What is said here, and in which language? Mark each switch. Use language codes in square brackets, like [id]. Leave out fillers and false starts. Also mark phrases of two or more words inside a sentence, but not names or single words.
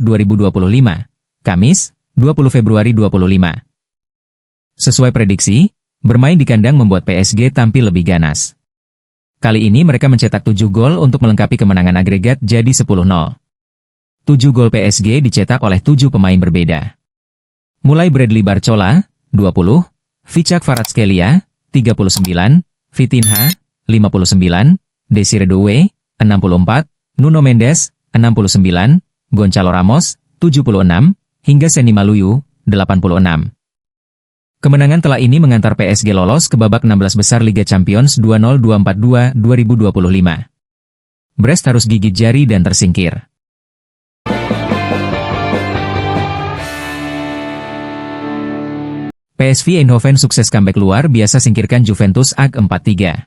[id] Kamis, 20 Februari 2025. Sesuai prediksi, bermain di kandang membuat PSG tampil lebih ganas. Kali ini mereka mencetak 7 gol untuk melengkapi kemenangan agregat jadi 10-0. 7 gol PSG dicetak oleh 7 pemain berbeda. Mulai Bradley Barcola, 20, Vichak Kvaratskhelia, 39, Vitinha, 59, Desire Doué, 64, Nuno Mendes, 69, Gonçalo Ramos, 76, hingga Seny Maluyu, 86. Kemenangan telah ini mengantar PSG lolos ke babak 16 besar Liga Champions 2024-2025. Brest harus gigit jari dan tersingkir. PSV Eindhoven sukses comeback luar biasa singkirkan Juventus AG 4-3.